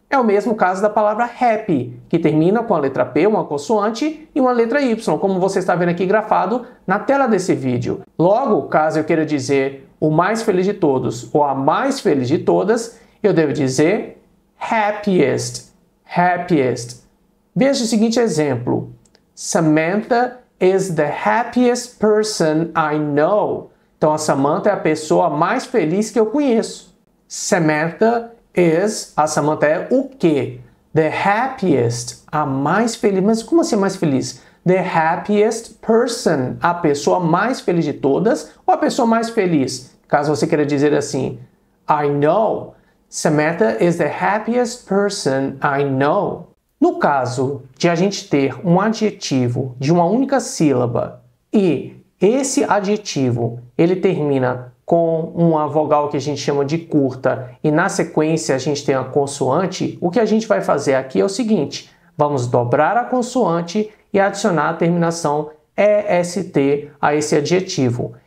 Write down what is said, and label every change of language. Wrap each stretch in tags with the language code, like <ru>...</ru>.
<pt>É o mesmo caso da palavra happy, que termina com a letra P, uma consoante, e uma letra Y, como você está vendo aqui grafado na tela desse vídeo. Logo, caso eu queira dizer o mais feliz de todos ou a mais feliz de todas, eu devo dizer happiest. Happiest. Veja o seguinte exemplo.</pt> <en>Samantha is the happiest person I know.</en> <pt>Então, a Samantha é a pessoa mais feliz que eu conheço.</pt> <en>Samantha is,</en> <pt>a Samantha é o quê?</pt> <en>The happiest,</en> <pt>a mais feliz. Mas como assim mais feliz?</pt> <en>The happiest person,</en> <pt>a pessoa mais feliz de todas ou a pessoa mais feliz? Caso você queira dizer assim,</pt> <en>I know. Samantha is the happiest person I know.</en> <pt>No caso de a gente ter um adjetivo de uma única sílaba e esse adjetivo ele termina com uma vogal que a gente chama de curta e na sequência a gente tem a consoante, o que a gente vai fazer aqui é o seguinte, vamos dobrar a consoante e adicionar a terminação EST a esse adjetivo.</pt>